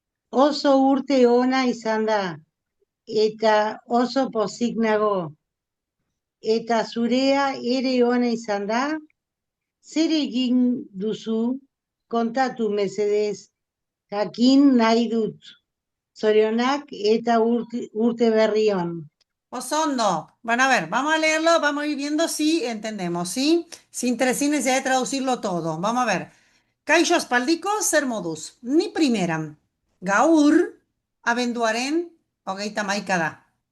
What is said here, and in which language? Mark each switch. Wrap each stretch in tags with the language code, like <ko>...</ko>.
<eu>Oso urte ona izan da. Eta oso pozik nago. Eta zurea ere ona izan da. Zer egin duzu? Kontatu mesedez. Jakin nahi dut. Zorionak eta urte berri on. Osondo.</eu> <es>Bueno, a ver, vamos a leerlo, vamos a ir viendo si entendemos, ¿sí? Sin necesidad de traducirlo todo. Vamos a ver.</es> <eu>Kaixo aspaldiko zer moduz. Ni primeran. Gaur, abenduaren, hogeita maika da.</eu>